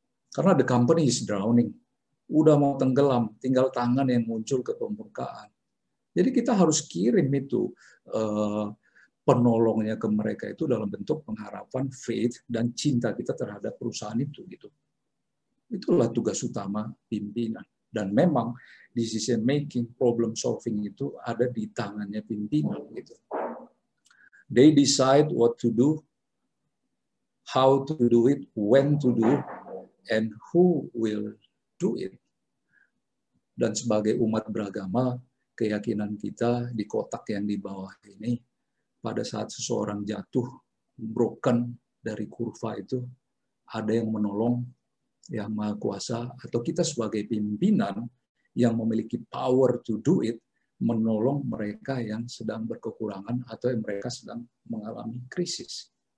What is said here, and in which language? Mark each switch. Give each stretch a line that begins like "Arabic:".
Indonesian: Karena
English: the company is drowning.
Indonesian: Udah mau tenggelam, tinggal tangan yang muncul ke permukaan. Jadi kita harus kirim itu penolongnya ke mereka itu dalam bentuk pengharapan, faith, dan cinta kita terhadap perusahaan itu. Gitu. Itulah tugas utama pimpinan. Dan memang decision making, problem solving itu ada di tangannya pimpinan. Gitu.
English: They decide what to do, how to do it, when to do it, and who will do it.
Indonesian: Dan sebagai umat beragama, keyakinan kita di kotak yang di bawah ini, pada saat seseorang jatuh, broken dari kurva itu, ada yang menolong, yang maha kuasa, atau kita sebagai pimpinan yang memiliki
English: power to do it,
Indonesian: menolong mereka yang sedang berkekurangan atau yang mereka sedang mengalami krisis.